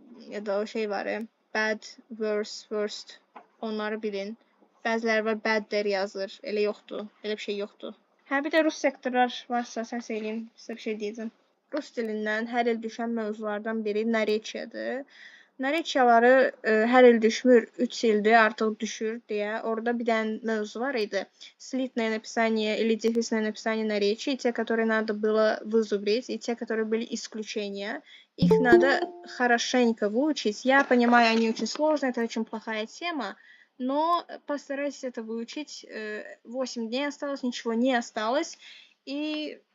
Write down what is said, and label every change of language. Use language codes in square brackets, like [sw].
[az] Ya da o şey var, bad, worse, worst, onları bilin. Bəziləri var bad-der yazır, elə yoxdur, elə bir şey yoxdur. Hə, bir də rus sektorlar varsa səs eləyin, sizə bir şey deyəcəm. Rus dilindən hər il düşən mövzulardan biri narečiyadır. Narečiyaları hər il düşmür, 3 ildir artıq düşür deyə. Orada bir dənə mövzu var idi. [ru] Слитное написание или дефисное написание наречий, те, которые надо было вызубрить, и те, которые были исключения. Их надо хорошенько выучить. Я понимаю, они очень сложные, это очень плохая тема, но постарайтесь это выучить. 8 дней осталось, ничего не осталось. И